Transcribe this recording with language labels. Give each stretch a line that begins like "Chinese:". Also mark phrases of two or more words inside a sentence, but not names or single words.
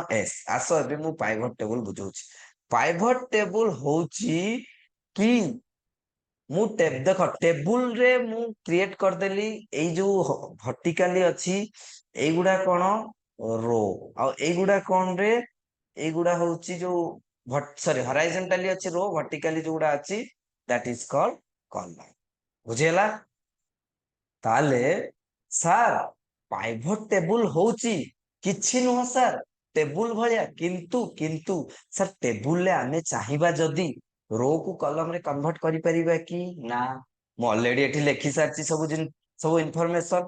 Odia: ଏସ ଆସ ଏବେ ମୁଁ
English: pivot table
Odia: ବୁଝାଉଛି।
English: pivot table
Odia: ହେଉଛି କି ମୁଁ ଦେଖ ଟେବଲ ରେ ମୁଁ କ୍ରିଏଟ କରି ଦେଲି ଏଇ ଯୋ ଭର୍ଟିକାଲି ଅଛି ଏଗୁଡ଼ା କଣ ରୋ ଆ ଏଗୁଡ଼ା କଣ ରେ ଏଗୁଡ଼ା ହେଉଛି ଯୋ
English: sorry horizontally
Odia: ଅଛି ରୋ ଭର୍ଟିକାଲି ଯୋଡ଼ା ଅଛି
English: that is called column.
Odia: ବୁଝିଲା? ତାହାଲେ ସର
English: pivot table
Odia: ହେଉଛି କିଛି ନୁହଁ ସର ଟେବଲ ଭଳିଆ କିନ୍ତୁ କିନ୍ତୁ ସର ଟେବଲ ରେ ଆମେ ଚାହିଁବା ଯଦି ରୋ କୁ କଲମ ରେ କନଭର୍ଟ କରି ପାରିବା କି ନା? ମୁଁ ଅଲରେଡି ଏଠି ଲେଖି ସାରିଛି ସବୁ ଇନଫର୍ମେସନ।